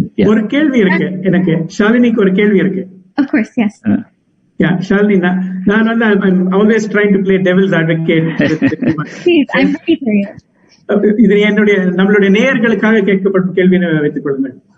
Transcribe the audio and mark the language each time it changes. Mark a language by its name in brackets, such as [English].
[Tamil] ஒரு கேள்வி இருக்கு எனக்கு, ஷாலினிக்கு ஒரு கேள்வி இருக்கு. [English] Of course, yes. Shalini, [Tamil] நான் வந்து [English] I'm always trying to play devil's advocate. Please, I'm ready for you. [Tamil] இது நம்மளுடைய நேயர்களுக்காக கேட்கப்படும் கேள்வியை வைத்துக் கொள்ளுங்கள்.